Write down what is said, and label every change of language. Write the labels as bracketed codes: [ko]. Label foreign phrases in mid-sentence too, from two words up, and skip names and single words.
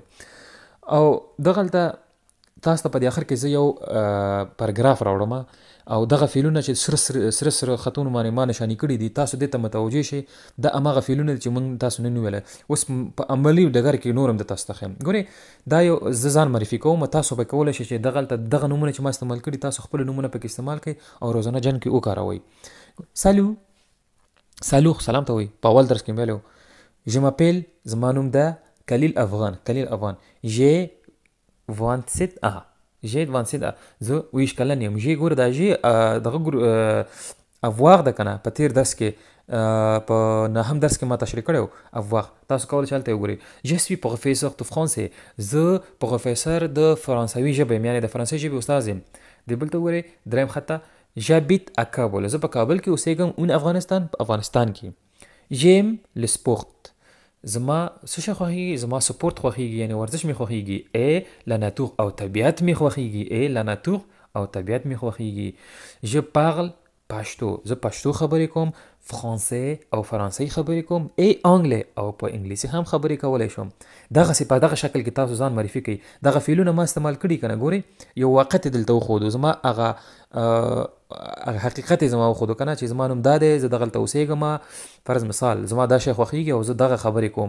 [ps] او دغلته تاسو ته په دې اخر کې زه یو پاراګراف راوړم او دغه فعلونه چې سره خطونه باندې ما نشانی کړي دي تاسو دې ته متوجه شئ دا هماغه فعلونه چې موږ تاسو نه ویل اوس په عملي ډګر کې نور هم د تاسو ته ښیم. ګورئ دا یو زه ځان معرفي کوم تاسو به کولی شئ چې دغه نومونه چې ما استعمال کړي تاسو خپل نومونه پکې استعمال کړئ او روزانه جن کې وکاروئ. سالو سلام ته وایي په اول درس کې ویلو. [fr] je m'appelle [ps] زما نوم ده کلیل افغان [fr] j'ai 27 ans [ps] زه 20 کلن یم. ژې ګوره دا ژې دغه افواغ ده که نه په تېر درس کې په نهم درس کې ما تشریح کړی افواغ تاسو کولی شئ هلته وګورئ. [fr] je suis professeur de français [ps] زه پروفیسر د فرانسوي ژبې یم یعنې د فرانسوي ژبې استاد یم. دې بل ته وګورئ دریم خط ته [fr] j'habite à [ps] کابل زه په کابل کې اوسېږم اون افغانستان په افغانستان کې. [fr] j'aime le sport [ps] زما څه شی خوښېږي زما سپورت خوښېږي یعنې ورزش مې خوښېږي. [fr] la nature [ps] او طبیعت مې خوښېږي [fr] la nature [ps] او طبیعت مې خوښېږي. [fr] je parle [ps] پښتو زه پښتو خبرې کوم. فرانسې او فرانسوي خبرې کوم. انګلې او په انګلیسي هم خبرې کولی شم. دغسې په دغه شکل کې تاسو ځان معرفي کوئ. دغه فعلونه ما استعمال کړي که نه ګورئ یو واقعیت یې دلته وښودو زما هغه حقیقت یې زما وښودو که نه چې زما نوم دا دی زه دغلته اوسېږم فرض مثال زما دا شی خوښېږي او زه دغه خبرې کوم.